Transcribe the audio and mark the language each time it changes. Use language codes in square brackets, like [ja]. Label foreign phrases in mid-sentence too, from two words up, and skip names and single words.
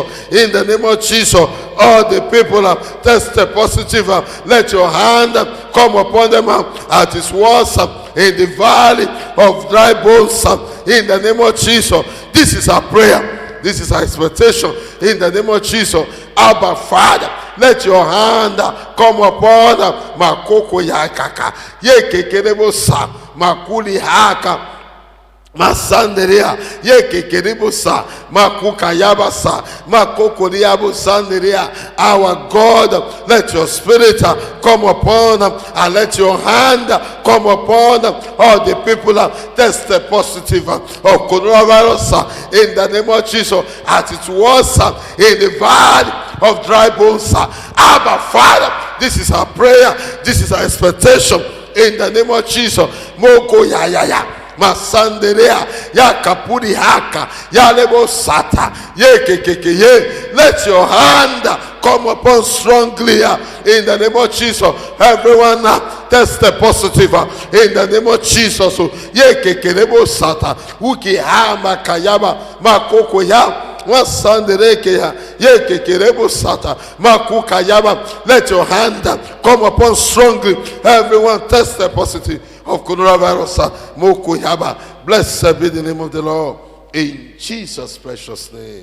[en] In the name of Jesus, all the people that test positive, let your hand come upon them at his words in the valley of dry bones in the name of Jesus. This is our prayer. This is our expectation in the name of Jesus. Abba Father, let your hand come upon Makoko Yakaka, Yekekerebosa, Makuli Haka. Masanderia Yekekeribusa Makuka Yabasa Makokoriabu Sanderia. Our God, let your spirit come upon and let your hand come upon all the people that test positive of coronavirus in the name of Jesus, as it was in the valley of dry bones. Abba Father, this is our prayer, this is our expectation in the name of Jesus. Moko Yayaya Masanderea ya kapuri haka ya lebo sata ye kekeke ye. Let your hand come upon strongly in the name of Jesus. Everyone test positive in the name of Jesus. Ye keke lebo sata uki hama kayaba makoko ya. Let your hand come upon strongly. Everyone test positive of coronavirus. Blessed be the name of the Lord. In Jesus' precious name.